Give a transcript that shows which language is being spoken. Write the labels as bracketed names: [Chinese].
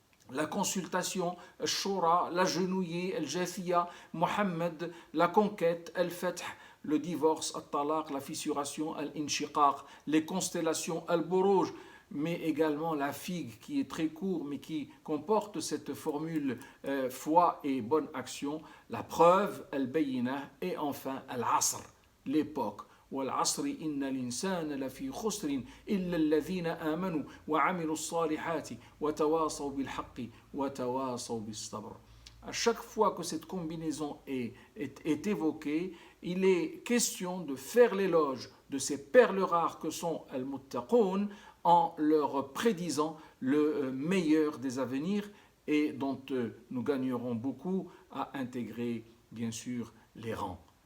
[French] la consultation, Shura, l'agenouillé, Al-Jathiya, Muhammad, la conquête, Al-Fath, le divorce, Al-Talaq, la fissuration, Al-Inshiqaq, les constellations, Al-Buruj, mais également la figue qui est très court mais qui comporte cette formule foi et bonne action, la preuve, al-bayinah, et enfin al-asr, l'époque. [Arabic] والعصر إن الإنسان لفي خسر إلا الذين آمنوا وعملوا الصالحات وتواصوا بالحق وتواصوا بالصبر. [French] À chaque fois que cette combinaison est évoquée, il est question de faire l'éloge de ces perles rares que sont al-muttaqoun en leur prédisant le meilleur des avenirs et dont nous gagnerons beaucoup à intégrer bien sûr les rangs.